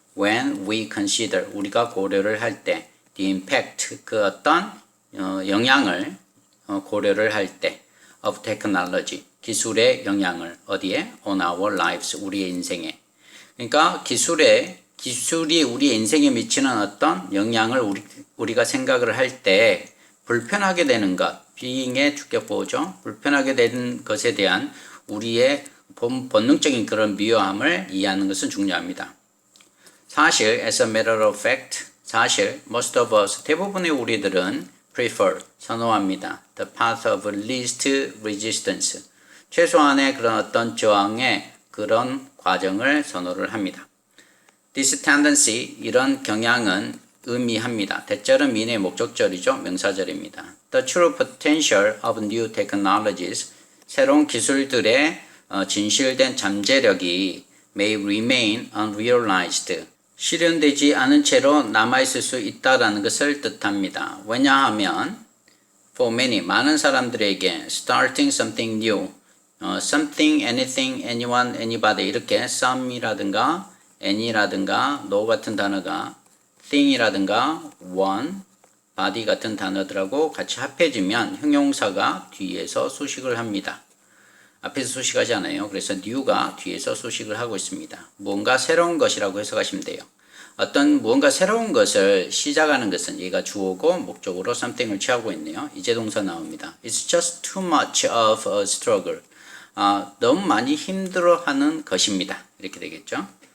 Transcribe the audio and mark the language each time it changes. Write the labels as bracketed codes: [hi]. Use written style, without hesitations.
[en] When we consider, [ko] 우리가 고려를 할 때, the impact, 그 어떤 영향을 고려를 할 때, of technology, 기술의 영향을 어디에? [en] On our lives, [ko] 우리의 인생에. 그러니까 기술의 기술이 우리 인생에 미치는 어떤 영향을 우리가 생각을 할 때 불편하게 되는 것, being의 주격보호죠. 불편하게 되는 것에 대한 우리의 본능적인 그런 미워함을 이해하는 것은 중요합니다. 사실, [en] as a matter of fact, 사실, most of us, [ko] 대부분의 우리들은 [en] prefer, [ko] 선호합니다. [en] the path of least resistance, [ko] 최소한의 그런 어떤 저항의 그런 과정을 선호를 합니다. [en] This tendency, [ko] 이런 경향은 의미합니다. 대절은 미래의 목적절이죠. 명사절입니다. [en] The true potential of new technologies, [ko] 새로운 기술들의 진실된 잠재력이 [en] may remain unrealized, [ko] 실현되지 않은 채로 남아있을 수 있다라는 것을 뜻합니다. 왜냐하면 for many, 많은 사람들에게 [en] starting something new, [ko] something, anything, anyone, anybody 이렇게 some이라든가 any라든가 no 같은 단어가 thing이라든가 one, body 같은 단어들하고 같이 합해지면 형용사가 뒤에서 수식을 합니다. 앞에서 수식하지 않아요. 그래서 new가 뒤에서 수식을 하고 있습니다. 무언가 새로운 것이라고 해석하시면 돼요. 어떤 무언가 새로운 것을 시작하는 것은 얘가 주어고 목적으로 something을 취하고 있네요. 이제 동사 나옵니다. [en] It's just too much of a struggle. [ko] 너무 많이 힘들어하는 것입니다. 이렇게 되겠죠.